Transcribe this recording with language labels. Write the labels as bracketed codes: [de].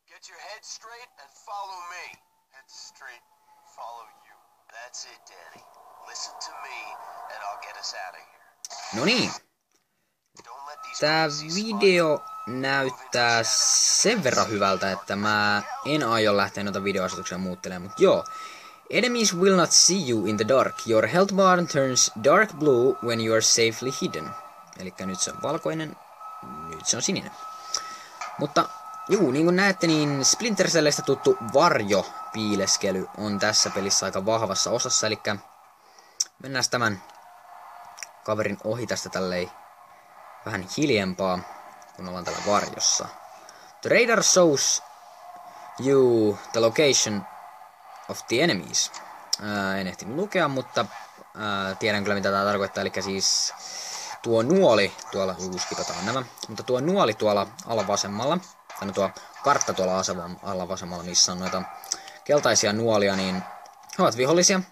[en] Get your head straight and follow me. Head straight, follow you. That's it, Danny. Listen to me and I'll get us out of here. [fi] No niin. Tää video näyttää sen verran hyvältä, että mä en aio lähteä noita videoasetuksia muuttelemaan, mutta joo. [en] Enemies will not see you in the dark. Your health bar turns dark blue when you are safely hidden. [fi] Elikkä nyt se on valkoinen, nyt se on sininen. Mutta juu, niin kuin näette, niin Splinter Celleistä tuttu varjopiileskely on tässä pelissä aika vahvassa osassa. Elikkä mennään tämän kaverin ohi tästä tälleen vähän hiljempaa, kun ollaan täällä varjossa. [en] The radar shows you the location of the enemies. [fi] En ehtinyt lukea, mutta tiedän kyllä mitä tää tarkoittaa. Eli siis tuo nuoli tuolla, skipataan nämä, mutta tuo nuoli tuolla alavasemmalla, tai tuo kartta tuolla alavasemmalla, missä on noita keltaisia nuolia, niin he ovat vihollisia.